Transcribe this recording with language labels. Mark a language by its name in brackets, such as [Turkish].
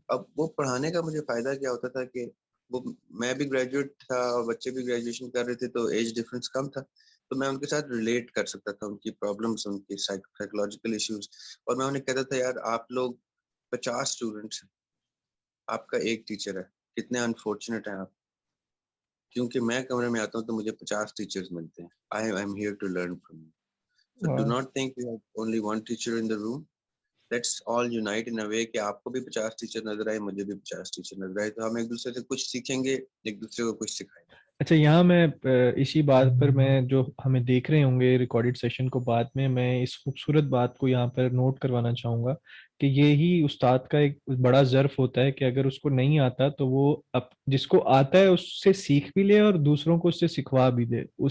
[Urdu] اب وہ پڑھانے کا مجھے فائدہ کیا ہوتا تھا کہ وہ میں بھی گریجویٹ تھا اور بچے بھی گریجویشن کر رہے تھے, تو ایج ڈفرینس کم تھا, تو میں ان کے ساتھ ریلیٹ کر سکتا تھا, ان کی پرابلمس, ان کی سائیکولوجیکل ایشوز. اور میں انہیں کہتا تھا یار آپ لوگ 50 اسٹوڈنٹس ہیں, آپ کا ایک ٹیچر ہے, کتنے انفارچونیٹ ہیں آپ, کیونکہ میں کمرے میں آتا ہوں تو مجھے 50 ٹیچرز ملتے ہیں. [English] I am here to learn from you. So do not think you have only one teacher in the room. Let's all unite in a way [Urdu] کہ آپ کو بھی 50 ٹیچر نظر آئے, مجھے بھی 50 ٹیچر نظر آئے, تو ہم ایک دوسرے سے کچھ سیکھیں گے, ایک دوسرے کو کچھ سکھائیں گے. اچھا, یہاں میں اسی بات پر, میں جو ہمیں دیکھ رہے ہوں گے ریکارڈڈ سیشن کو بعد میں اس خوبصورت بات کو یہاں پر نوٹ کروانا چاہوں گا کہ یہی استاد کا ایک بڑا ظرف ہوتا ہے کہ اگر اس کو نہیں آتا تو وہ جس کو آتا ہے اس سے سیکھ بھی لے اور دوسروں کو اس سے سکھوا بھی دے.